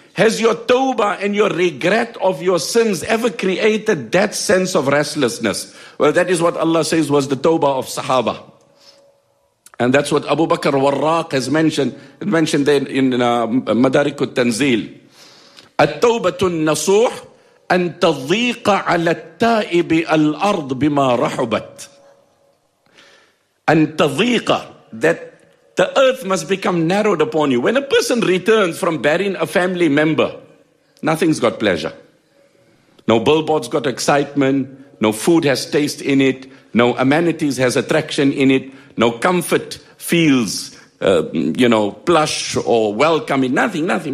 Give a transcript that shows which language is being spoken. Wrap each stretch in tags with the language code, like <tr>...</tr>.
<en>Has your tawbah and your regret of your sins ever created that sense of restlessness? Well, that is what Allah says was the tawbah of Sahaba. And that's what Abu Bakr Warraq has mentioned there in Madarik al-Tanzil.</en> <ar>At-tawbatu an-nasuh أن تضيق على التائب الأرض بما رحبت. أن تضيق,</ar> <en>that the earth must become narrowed upon you. When a person returns from burying a family member, nothing's got pleasure. No billboards got excitement. No food has taste in it. No amenities has attraction in it. No comfort feels, plush or welcoming. Nothing, nothing.</en>